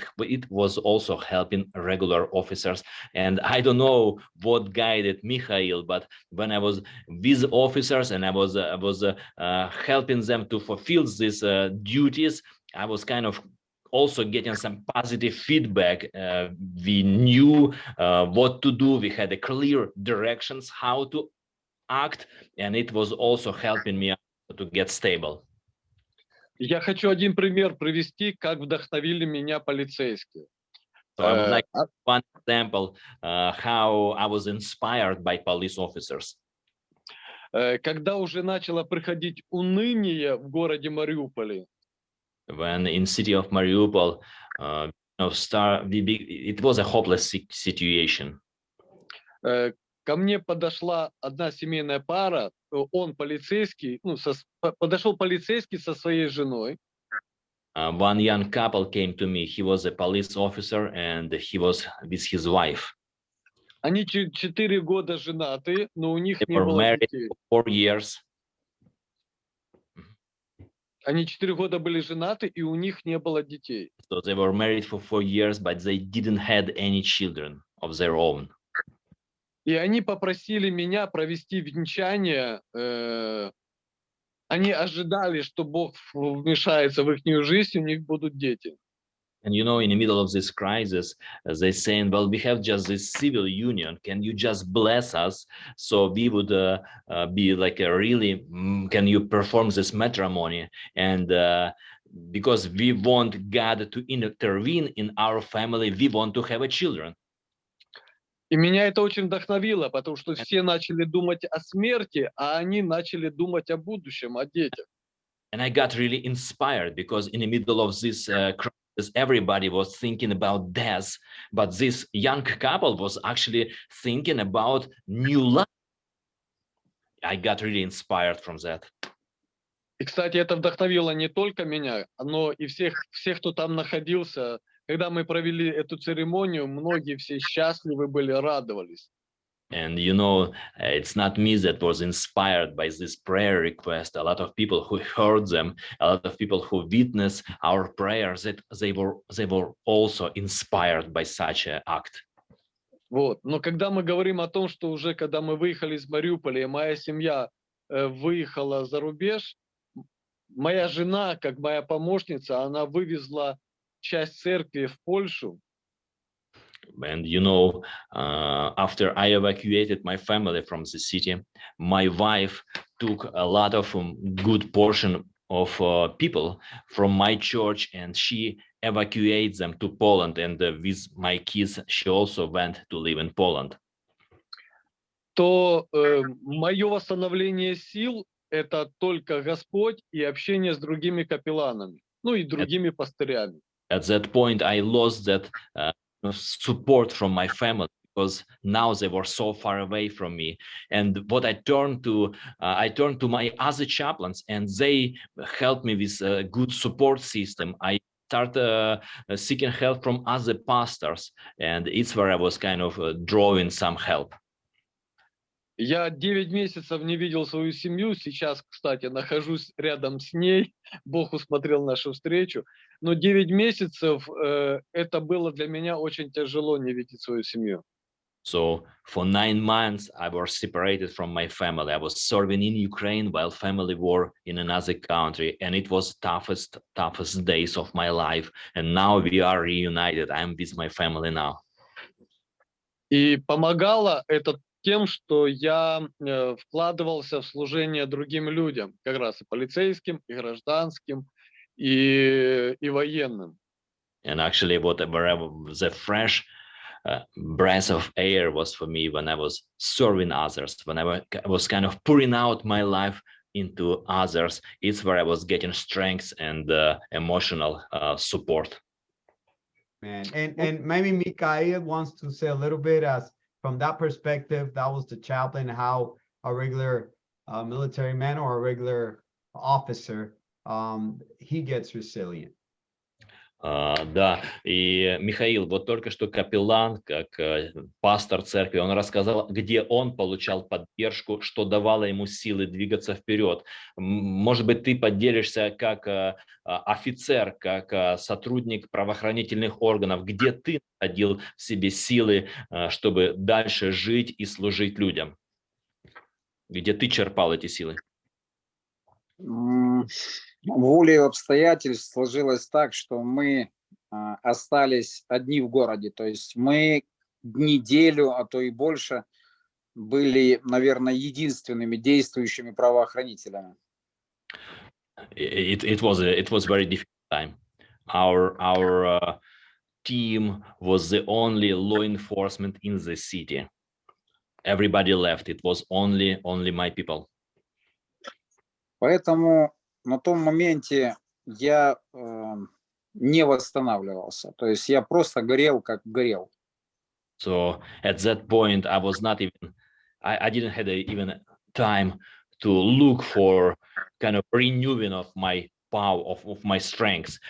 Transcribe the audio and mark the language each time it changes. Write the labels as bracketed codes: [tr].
[en] It was also helping regular officers. And I don't know what guided Mikhail, but when I was with officers and I was helping them to fulfill these duties, I was kind of also getting some positive feedback. We knew what to do. We had a clear directions how to act, and it was also helping me to get stable. [ru] Я хочу один пример привести, как вдохновили меня полицейские. [en] So I would like one example how I was inspired by police officers. [ru] Когда уже начало приходить уныние в городе Мариуполе, [en] When in city of Mariupol, it was a hopeless situation. [ru] ко мне подошла одна семейная пара, он полицейский, подошел полицейский со своей женой. [en] One young couple came to me. He was a police officer and he was with his wife. [ru] Они 4 года женаты, но у них [en] They [ru] не [en] were [ru] было [en] married [ru] детей. [en] for 4 years. [ru] Они 4 года были женаты, и у них не было детей. [en] So they were married for 4 years, but they didn't had any children of their own. [ru] И они попросили меня провести венчание. Они ожидали, что Бог вмешается в их жизнь, у них будут дети. [en] And you know, in the middle of this crisis, they saying, well, we have just this civil union. Can you just bless us so we would be like a really, can you perform this matrimony? And because we want God to intervene in our family, we want to have a children. [ru] И меня это очень вдохновило, потому что все начали думать о смерти, а они начали думать о будущем, о детях. [en] And I got really inspired because in the middle of this crisis, everybody was thinking about death, but this young couple was actually thinking about new life. I got really inspired from that. [ru] И, кстати, это вдохновило не только меня, но и всех, кто там находился. Когда мы провели эту церемонию, многие все счастливы были, радовались. [en] And you know, it's not me that was inspired by this prayer request. A lot of people who heard them, a lot of people who witnessed our prayers, that they were also inspired by such an act. [ru] Вот. Но когда мы говорим о том, что уже когда мы выехали из Мариуполя, и моя семья выехала за рубеж, моя жена, как моя помощница, она вывезла часть церкви в Польшу. [en] And you know, after I evacuated my family from the city, my wife took a lot of good portion of people from my church, and she evacuated them to Poland. And with my kids, she also went to live in Poland. [ru] То мое восстановление сил – это только Господь и общение с другими капелланами, и другими пастырями. [en] At that point, I lost that support from my family because now they were so far away from me. And what I turned to my other chaplains, and they helped me with a good support system. I started seeking help from other pastors, and it's where I was kind of drawing some help. [ru] Я 9 месяцев не видел свою семью. Сейчас, кстати, нахожусь рядом с ней. Бог усмотрел нашу встречу. Но 9 месяцев это было для меня очень тяжело не видеть свою семью. [en] So for 9 months, I was separated from my family. I was serving in Ukraine while family were in another country, and it was toughest days of my life. And now we are reunited. I'm with my family now. [ru] И помогало это тем, что я вкладывался в служение другим людям, как раз и полицейским, и гражданским, и военным. [en] And actually, the fresh breath of air was for me when I was serving others, when I was kind of pouring out my life into others. It's where I was getting strength and emotional support. Man, and maybe Mikael wants to say a little bit as from that perspective, that was the chaplain, how a regular military man or a regular officer, he gets resilient. [ru] Да, и Михаил, вот только что капеллан, как пастор церкви, он рассказал, где он получал поддержку, что давало ему силы двигаться вперед. Может быть, ты поделишься как офицер, как сотрудник правоохранительных органов, где ты находил в себе силы, чтобы дальше жить и служить людям? Где ты черпал эти силы? Волей обстоятельств сложилось так, что мы остались одни в городе. То есть мы неделю, а то и больше, были, наверное, единственными действующими правоохранителями. [en] It was very difficult time. Our team was the only law enforcement in the city. Everybody left. It was only my people. [ru] Поэтому на том моменте я не восстанавливался. То есть я просто горел, как горел. [en] So at that point, I was not even, I didn't have even time to look for kind of renewing of my power, of my strengths.